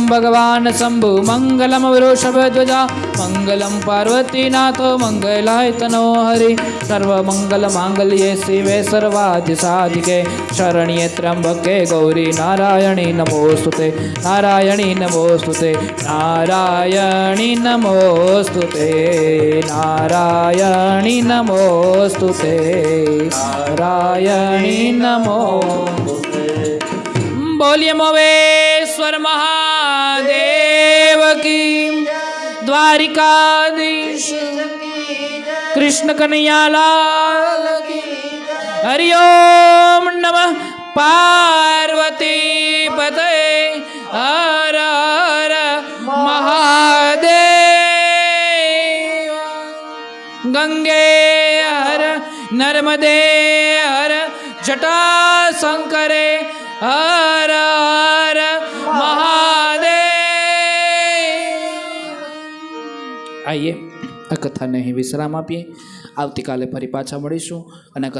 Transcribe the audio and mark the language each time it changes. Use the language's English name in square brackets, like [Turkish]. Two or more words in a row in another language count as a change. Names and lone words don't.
[Sanskrit] भगवान शंभु मंगलम वृषभध्वजा मंगलम पार्वतीनाथो मंगलाय तनो हरि सर्वमंगल मांगल्ये शिवे सर्वादि साधिके शरण्ये त्र्यंबके गौरी नारायणी नमोस्तुते नारायणी नमोस्तुते नारायणी नमोस्तुते नारायणी नमोस्तुते नारायणी नमोस्तुते [Hindi] बोलिए मोवेश्वर महादेव की द्वारिकाधीश कृष्ण कन्हैया लाल की हरि ओम नमः पार्वती पते हर हर महादेव गंगे हर नर्मदे हर जटा शंकरे हर हर महादेव [Gujarati] आइए આ કથાને અહીં વિશ્રામ આપીએ આવતીકાલે ફરી પાછા મળીશું અને